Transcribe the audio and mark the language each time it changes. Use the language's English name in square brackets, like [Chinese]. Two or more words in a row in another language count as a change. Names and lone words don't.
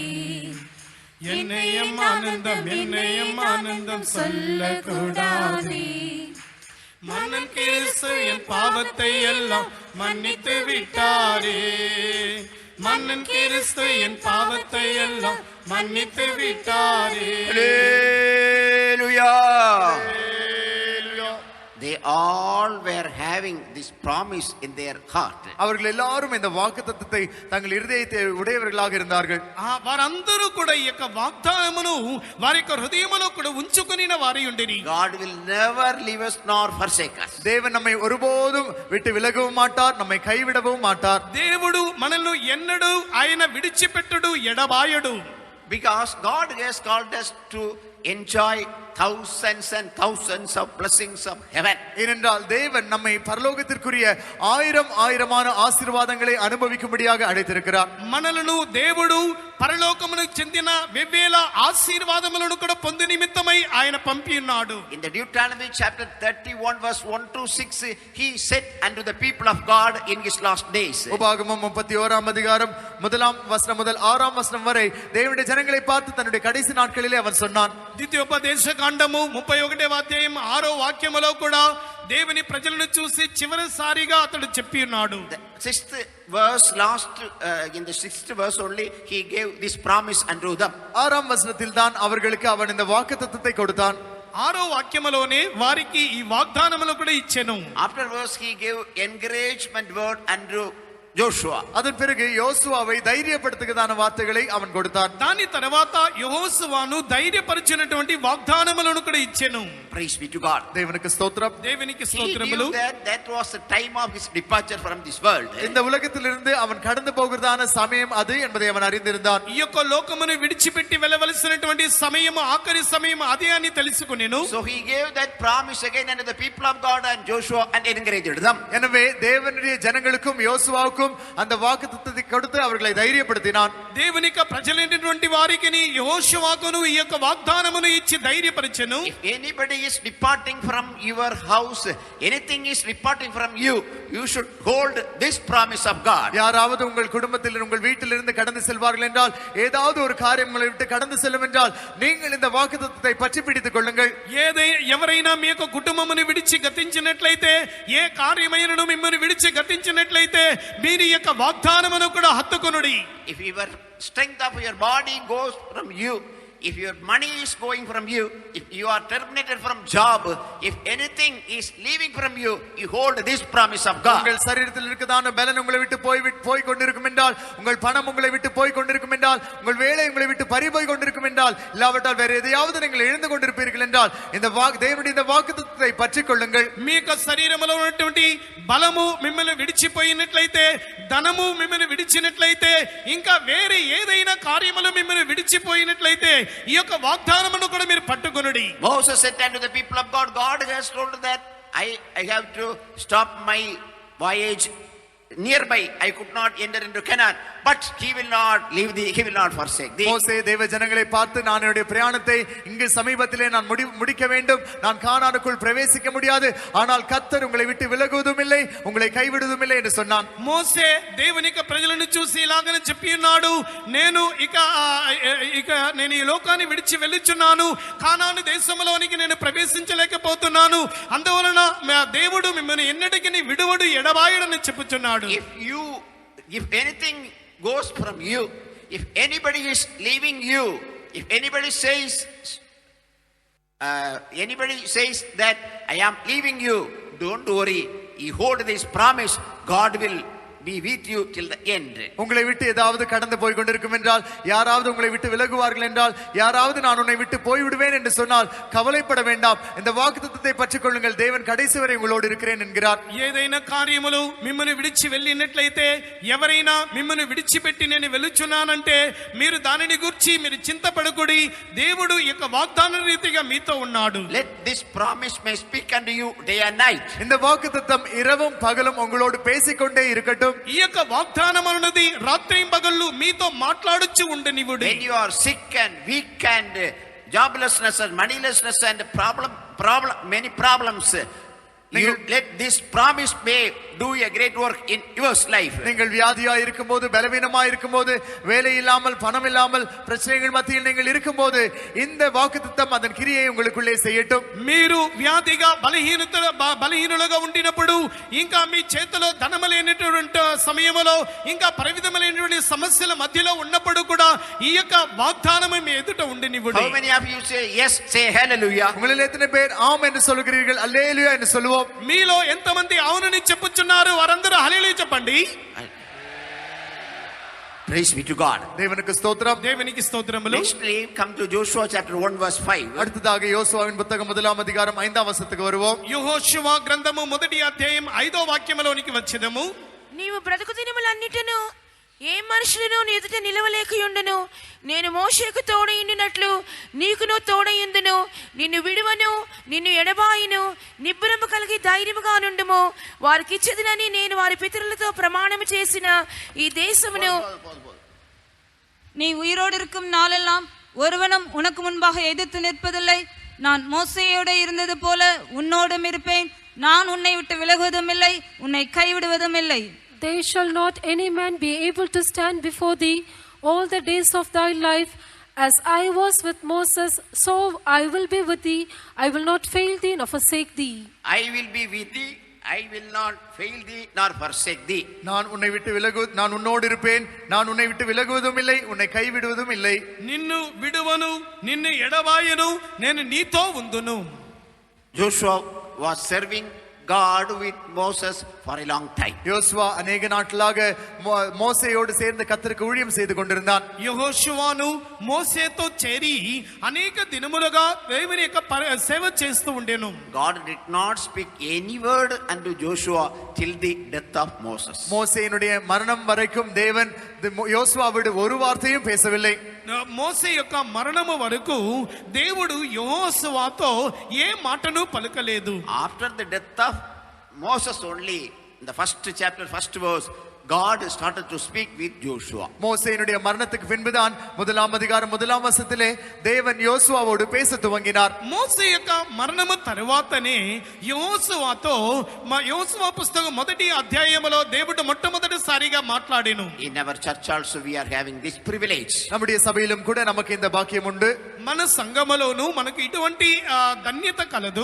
[Tamil] என்னையும் ஆனந்தம் சொல்லக்கூடாதே. மன்னன் கிறிஸ்து என் பாவத்தை எல்லாம் மன்னித்து விட்டாரே. மன்னன் கிறிஸ்து என் பாவத்தை எல்லாம் மன்னித்து விட்டாரே. [English] Hallelujah. They all were having this promise in their heart. [Tamil] அவர்கள் எல்லாரும் இந்த வாக்குத்தத்தத்தை தங்கள் இருதயத்தை உடையவர்களாக இருந்தார்கள். [Telugu] వారందరూ కూడా ఈ యొక్క వాగ్దానమును వారి యొక్క హృదయములో కూడా ఉంచుకొనిన వారై ఉండిరి. [English] God will never leave us nor forsake us. [Tamil] தேவன் நம்மை ஒருபோதும் விட்டு விலகவும் மாட்டார், நம்மை கைவிடவும் மாட்டார். [Telugu] దేవుడు మనల్ని ఎన్నడూ ఆయన విడిచిపెట్టడు, ఎడబాయడు. [English] Because God has called us to enjoy thousands and thousands of blessings of heaven. [Tamil] ஏனென்றால் தேவன் நம்மை பரலோகத்திற்குரிய ஆயிரமான ஆசீர்வாதங்களை அனுபவிக்கும்படியாக அழைத்திருக்கிறார். [Telugu] మనలను దేవుడు పరలోకమునకు చెందిన వెవ్వేల ఆశీర్వాదములను కూడా పొందు నిమిత్తమై ఆయన పంపి ఉన్నాడు. [English] In the Deuteronomy chapter 31 verse 1 to 6, he said unto the people of God in his last days. [Tamil] உபாகமம் 31ஆம் அதிகாரம் 1ஆம் வசனம் முதல் 6ஆம் வசனம் வரை தேவனுடைய ஜனங்களை பார்த்து தன்னுடைய கடைசி நாட்களிலே அவன் சொன்னான். [Telugu] ద్వితీయోపదేశ కాండము 31వ అధ్యాయం 6వ వాక్యములో కూడా దేవుని ప్రజలను చూసి చివరిసారిగా అతడు చెప్పి ఉన్నాడు. [English] The sixth verse, in the sixth verse only, he gave this promise unto them. [Tamil] 6ஆம் வசனத்தில் தான் அவர்களுக்கு அவன் இந்த வாக்குத்தத்தத்தை கொடுத்தான். [Telugu] 6వ వాక్యములోనే వారికి ఈ వాగ్దానములు కూడా ఇచ్చెను. [English] Afterwards he gave encouragement word unto Joshua. [Tamil] அதன் பிறகு யோசுவாவை தைரியப்படுத்துகிறதான வார்த்தைகளை அவன் கொடுத்தான். [Telugu] దాని తర్వాత యెహోషువను ధైర్యపరిచినటువంటి వాగ్దానములను కూడా ఇచ్చెను. [English] Praise be to God. [Tamil] தேவனுக்கு ஸ்தோத்திரம். [Telugu] దేవునికి [English] He [Telugu] స్తోత్రములు. [English] knew that was the time of his departure from this world. [Tamil] இந்த உலகத்திலிருந்து அவன் கடந்து போகிறதான சமயம் அது என்பதை அவன் அறிந்திருந்தான். [Telugu] ఈ యొక్క లోకమును విడిచిపెట్టి వెళ్ళవలసినటువంటి సమయము ఆఖరి సమయం అదే అని తెలుసుకొనెను. [English] So he gave that promise again unto the people of God and Joshua and encouraged them. [Tamil] எனவே தேவனுடைய ஜனங்களுக்கும் யோசுவாவுக்கும் அந்த வாக்குத்தத்தத்தை கொடுத்து அவர்களை தைரியப்படுத்தினான். [Telugu] దేవునిక ప్రజలైనటువంటి వారికి యెహోషువకును ఈ యొక్క వాగ్దానమును ఇచ్చి ధైర్యపరిచెను. [English] If anybody is departing from your house, anything is departing from you, you should hold this promise of God. [Tamil] யாராவது உங்கள் குடும்பத்தில் உங்கள் வீட்டிலிருந்து கடந்து செல்வார்கள் என்றால், ஏதாவது ஒரு காரியம் உங்களை விட்டு கடந்து செல்லும் என்றால், நீங்கள் இந்த வாக்குத்தத்தத்தை பற்றி பிடித்துக் கொள்ளுங்கள். [Telugu] ఎవరైనా మీ యొక్క కుటుంబమును విడిచి గతించినట్లయితే, ఏ కార్యమైనను మిమ్మల్ని విడిచి గతించినట్లయితే మీరు ఈ యొక్క వాగ్దానమును కూడా హత్తుకొనుడి. [English] If your strength of your body goes from you, if your money is going from you, if you are terminated from job, if anything is leaving from you, you hold this promise of God. [Tamil] உங்கள் சரீரத்தில் இருக்கதான பலன் உங்களை விட்டு போய் கொண்டிருக்கும் என்றால், உங்கள் பணம் உங்களை விட்டு போய் கொண்டிருக்கும் என்றால், உங்கள் வேலை உங்களை விட்டு பறிபோய் கொண்டிருக்கும் என்றால், இல்லாவிட்டால் வேற எதையாவது நீங்கள் இழந்து கொண்டிருப்பீர்கள் என்றால், இந்த தேவனுடைய இந்த வாக்குத்தத்தத்தை பற்றிக் கொள்ளுங்கள். [Telugu] మీ యొక్క శరీరములో ఉన్నటువంటి బలము మిమ్మల్ని విడిచిపోయినట్లయితే, ధనము మిమ్మల్ని విడిచినట్లయితే, ఇంకా వేరే ఏదైనా కార్యములు మిమ్మల్ని విడిచిపోయినట్లయితే ఈ యొక్క వాగ్దానమును కూడా మీరు పట్టుకొనుడి. [English] Moses said unto the people of God, God has told that I have to stop my voyage nearby. I could not enter into Canaan, but he will not leave thee, he will not forsake thee. [Tamil] மோசே தேவ ஜனங்களை பார்த்து, நான் என்னுடைய பிரயாணத்தை இங்கு சமீபத்திலே நான் முடிக்க வேண்டும், நான் கானானுக்குள் பிரவேசிக்க முடியாது, ஆனால் கர்த்தர் உங்களை விட்டு விலகுவதும் இல்லை, உங்களை கைவிடுவதும் இல்லை என்று சொன்னான். [Telugu] మోసే దేవుని యొక్క ప్రజలను చూసి ఇలాగనే చెప్పి ఉన్నాడు, నేను ఇక ఈ లోకాన్ని విడిచి వెళ్ళుచున్నాను, కానాను దేశంలోనికి నేను ప్రవేశించలేకపోతున్నాను, అందువలన దేవుడు మిమ్మల్ని ఎన్నటికీ విడువడు ఎడబాయడని చెప్పుచున్నాడు. [English] If anything goes from you, if anybody is leaving you, if anybody says that I am leaving you, don't worry, you hold this promise, God will be with you till the end. [Tamil] உங்களை விட்டு ஏதாவது கடந்து போய் கொண்டிருக்கும் என்றால், யாராவது உங்களை விட்டு விலகுவார்கள் என்றால், யாராவது நான் உன்னை விட்டு போய் விடுவேன் என்று சொன்னால் கவலைப்பட வேண்டாம், இந்த வாக்குத்தத்தத்தை பற்றிக் கொள்ளுங்கள், தேவன் கடைசி வரை உங்களோடு இருக்கிறேன் என்கிறார். [Telugu] ఏదైనా కార్యములు మిమ్మల్ని విడిచి వెళ్ళినట్లయితే, ఎవరైనా మిమ్మల్ని విడిచిపెట్టి నేను వెలుచున్నానంటే, మీరు దానిని గురించి మీరు చింతపడకుడి, దేవుడు ఈ యొక్క వాగ్దాన రీతిగా మీతో ఉన్నాడు. [English] Let this promise may speak unto you day and night. [Tamil] இந்த வாக்குத்தத்தம் இரவும் பகலும் உங்களோடு பேசிக்கொண்டே இருக்கட்டும். [Telugu] చేయటం. ఈ యొక్క వాగ్దానం అన్నది రాత్రి పగళ్ళు మీతో మాట్లాడుచు ఉండనివ్వుడి. [English] When you are sick and weak and joblessness and moneylessness and many problems, you let this promise may do a great work in your life. [Tamil] நீங்கள் வியாதியாய் இருக்கும்போது, பலவீனமாய் இருக்கும்போது, வேலை இல்லாமல், பணம் இல்லாமல், பிரச்சனைகள் மத்தியில் நீங்கள் இருக்கும்போது இந்த வாக்குத்தத்தம் அதன் கிரியை உங்களுக்குள்ளே செய்யட்டும். [Telugu] మీరు వ్యాధిగా బలహీనులుగా ఉండినప్పుడు, ఇంకా మీ చేతిలో ధనము లేనటువంటి సమయంలో, ఇంకా పరిమితమైనటువంటి సమస్యల మధ్యలో ఉన్నప్పుడు కూడా ఈ యొక్క వాగ్దానం మీ ఎదుట ఉండనివ్వండి. [English] How many of you say yes, say hallelujah? [Tamil] உங்களில் எத்தனை பேர் ஆம் என்று சொல்கிறீர்கள், அல்லேலூயா என்று சொல்லுவோம்? [Telugu] మీలో ఎంతమంది అవునని చెప్పుచున్నారు? వారందరూ హల్లెలూయా చెప్పండి. [English] Praise be to God. [Tamil] தேவனுக்கு ஸ்தோத்திரம். [Telugu] దేవునికి స్తోత్రములు. [English] Nextly, come to Joshua chapter 1 verse 5. [Tamil] அடுத்ததாக யோசுவாவின் புத்தகம் 1ஆம் அதிகாரம் 5ஆம் வசனத்துக்கு வருவோம். [Telugu] యెహోషువ గ్రంథము 1వ అధ్యాయం 5వ వాక్యములోనికి వచ్చెదము. నీవు బ్రతుకు దినములన్నిటను ఏ మనుషులను నీ ఎదుట నిలవలేకయుండును. నేను మోషేకు తోడయుండినట్లు నీకును తోడయుందును. నిన్ను విడువను, నిన్ను ఎడబాయును. నిబ్బరము కలిగి ధైర్యముగా నుండుము. వారికి ఇచ్చేదనని నేను వారి పితరులతో ప్రమాణము చేసిన ఈ దేశమును [Tamil] நீ உயிரோடு இருக்கும் நாளெல்லாம் ஒருவனும் உனக்கு முன்பாக எதிர்த்து நிற்பதில்லை. நான் மோசேயோடு இருந்தது போல உன்னோடும் இருப்பேன். நான் உன்னை விட்டு விலகுவதும் இல்லை, உன்னை கைவிடுவதும் இல்லை. [English] There shall not any man be able to stand before thee all the days of thy life. As I was with Moses, so I will be with thee. I will not fail thee nor forsake thee. I will be with thee, I will not fail thee nor forsake thee. [Tamil] நான் உன்னோடு இருப்பேன், நான் உன்னை விட்டு விலகுவதும் இல்லை, உன்னை கைவிடுவதும் இல்லை. [Telugu] నిన్ను విడువను, నిన్ను ఎడబాయను, నేను నీతో ఉందును. [English] Joshua was serving God with Moses for a long time. [Tamil] யோசுவா அநேக நாட்களாக மோசேயோடு சேர்ந்து கர்த்தருக்கு ஊழியம் செய்து கொண்டிருந்தான். [Telugu] యెహోషువను మోసేతో చేరి అనేక దినములుగా దేవుని యొక్క సేవ చేస్తూ ఉండెను. [English] God did not speak any word unto Joshua till the death of Moses. [Tamil] மோசேயினுடைய மரணம் வரைக்கும் தேவன் யோசுவாவோடு ஒரு வார்த்தையும் பேசவில்லை. [Telugu] మోసే యొక్క మరణము వరకు దేవుడు యెహోషువతో ఏ మాటను పలకలేదు. [English] After the death of Moses only, in the first chapter, first verse, God started to speak with Joshua. [Tamil] மோசேயினுடைய மரணத்துக்கு பின்புதான் 1ஆம் அதிகாரம் 1ஆம் வசனத்திலே தேவன் யோசுவாவோடு பேச துவங்கினார். [Telugu] మోసే యొక్క మరణము తరువాతనే యెహోషువతో యెహోషువ పుస్తకం 1వ అధ్యాయములో దేవుడు మొట్టమొదటిసారిగా మాట్లాడెను. [English] In our church also we are having this privilege. [Tamil] நம்முடைய சபையிலும் கூட நமக்கு இந்த பாக்கியம் உண்டு. [Telugu] మన సంఘములోను మనకు ఇటువంటి ధన్యత కలదు.